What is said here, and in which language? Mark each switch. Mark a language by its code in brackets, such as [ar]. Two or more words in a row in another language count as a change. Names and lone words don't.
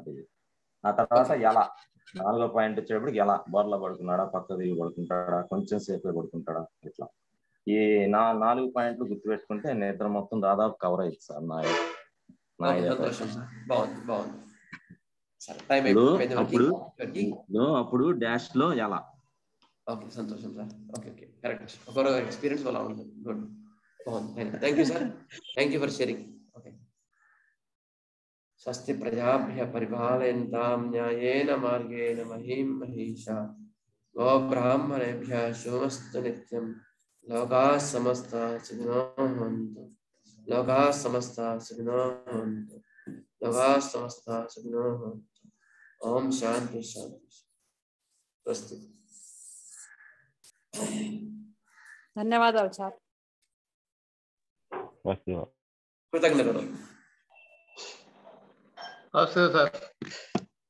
[te] ఇది ఆ తర్వాత ఎలా, నాలుగో పాయింట్ వచ్చేటప్పటికి ఎలా, బోర్లా పడుకున్నాడా, పక్క తిరిగి పడుకుంటాడా, కొంచెం సేపే పడుకుంటాడా, ఇట్లా ఈ 4 పాయింట్లు గుర్తుపెట్టుకుంటే నిద్ర మొత్తం దాదాపు కవర్ అయ్యింది సార్. అప్పుడు డాష్ లో ఎలా. ఓకే, సంతోషం సార్. [en] okay okay, correct. [te] ఒక ఎక్స్పీరియన్స్ అలా ఉంటుంది. గుడ్, బాగుంది. [en] thank you sir. Thank you for sharing. Okay. [sa] స్వస్తి ప్రజాభ్య పరిపాలయంతాం న్యాయేన మార్గేణ మహీం మహీషా గో బ్రాహ్మణేభ్యః శుభమస్తు నిత్యం. లోకాః సమస్తాః సుఖినో భవంతు. లోకాః సమస్తాః సుఖినో భవంతు. లోకాః సమస్తాః సుఖినో భవంతు. ఓం శాంతి శాంతి. స్వస్తి. [te] ధన్యవాదాలు సార్. కృతజ్ఞతలు. సార్.